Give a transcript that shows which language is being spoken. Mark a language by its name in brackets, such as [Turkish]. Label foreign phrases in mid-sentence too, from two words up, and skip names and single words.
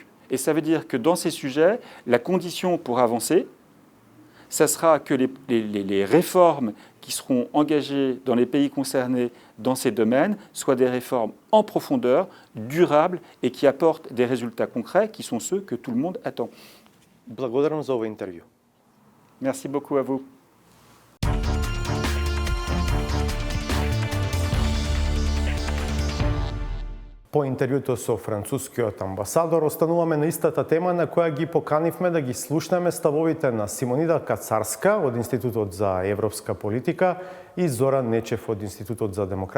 [French] Et ça veut dire que dans ces sujets, la condition pour avancer, ça sera que les réformes qui seront engagées dans les pays concernés dans ces domaines soient des réformes en profondeur, durables et qui apportent des résultats concrets qui sont ceux que tout le monde attend. [Macedonian] Благодарам за ovo интервју. [French] Merci beaucoup à vous. [Macedonian] По интервјуто со францускиот амбасадор остануваме на истата тема на која ги поканивме да ги слушнеме ставовите на Симонида Кацарска од Институтот за европска политика и Зоран Нечев од Институтот за демократија.